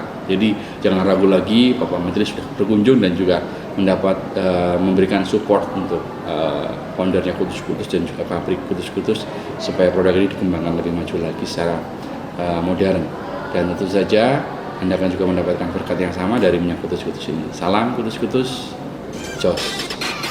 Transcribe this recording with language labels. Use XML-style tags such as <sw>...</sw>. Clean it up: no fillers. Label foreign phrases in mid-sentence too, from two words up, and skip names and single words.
<id>Jadi jangan ragu lagi, Bapak Menteri sudah berkunjung dan juga memberikan support untuk foundernya kutus-kutus dan juga pabrik kutus-kutus supaya produk ini dikembangkan lebih maju lagi secara modern. Dan tentu saja Anda akan juga mendapatkan berkat yang sama dari minyak kutus-kutus ini. Salam kutus-kutus, jos.</id>